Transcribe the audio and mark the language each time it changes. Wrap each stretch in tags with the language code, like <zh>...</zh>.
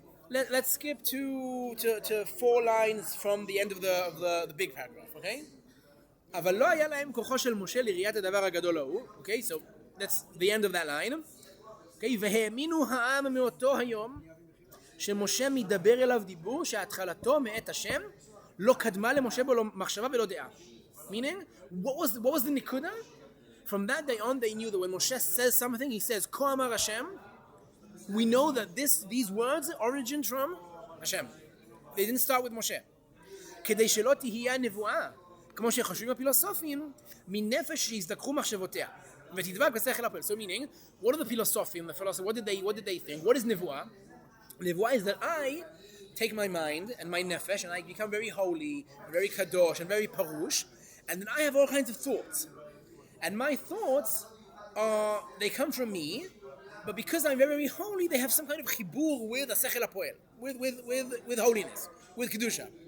<en>Let's skip to 4 lines from the end of the big paragraph, okay?</en> <he>אבל לא היה להם כוחו של משה לראיית הדבר הגדול ההוא, okay?</he> <en>So that's the end of that line. Okay?</en> <he>והאמינו העם מאותו היום שמשה מדבר אליו דיבור שהתחלתו מאת השם לא קדמה למשה בו מחשבה ולא דעה.</he> <en>Meaning, what was the nikuda? From that day on, they knew that when Moshe says something, he says,</en> <he>Ko amar Hashem.</he> <en>We know that these words origin from Hashem. They didn't start with Moshe.</en> <he>כדי שלא תהיה נבואה, כמו שחושבים הפילוסופים, מנפש שהזדקחו מחשבותיה. ותדבק בשכל הפועל.</he> <en>So meaning, what are the philosophers, the philosophers, what did they think? What is nevuah? Nevuah is that I take my mind and my nefesh and I become very holy, very kadosh, and very parush, and then I have all kinds of thoughts. And my thoughts they come from me, but because I'm very, very holy, they have some kind of chibur with a sechel hapoel, with holiness, with kedusha.</en>